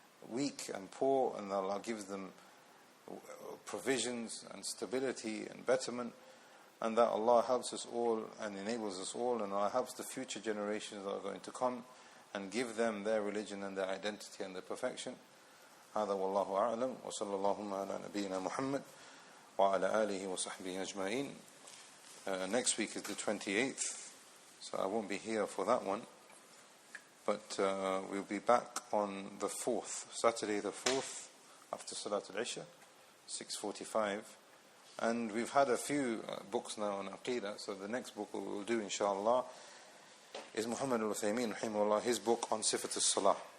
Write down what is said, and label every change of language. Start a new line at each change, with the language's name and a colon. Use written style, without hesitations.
English: weak and poor, and Allah gives them provisions and stability and betterment, and that Allah helps us all and enables us all, and Allah helps the future generations that are going to come and give them their religion and their identity and their perfection.
Arabic: هذا والله أعلم وصلى اللهم على نبينا محمد وعلى آله وصحبه أجمعين.
English: Next week is the 28th, so I won't be here for that one, but we'll be back on the 4th, Saturday the 4th, after Salat al-Isha, 6:45. And we've had a few books now on Aqidah, so the next book we will do inshallah is Muhammad al-Uthaymeen rahimahullah, his book on Sifat al-Salah.